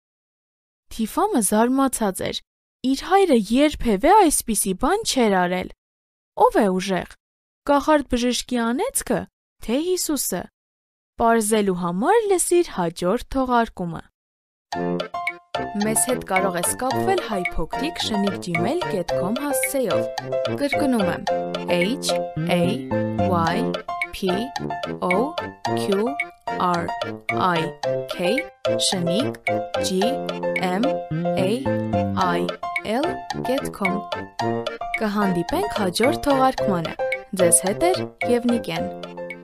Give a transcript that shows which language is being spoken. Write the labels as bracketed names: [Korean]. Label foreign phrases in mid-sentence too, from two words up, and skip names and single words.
[Armenian] Թիֆամը զարմացած էր։ Իր հայրը երբևէ այսպիսի բան չէր արել։ Ո՞վ է ուժեղ։ Կախարդ բժշկի անեծքը, թե Հիսուսը։ Պարզելու համար լսիր հաջորդ թողարկումը։ Մեզ հետ կարող ես կապվել hypocrite@gmail.com հասցեով։ Կրկնում եմ HAYPOQRIK@gmail.com Կհանդիպենք հաջորդ թողարկմանը։ Ձեզ հետ է Եվնիկեն։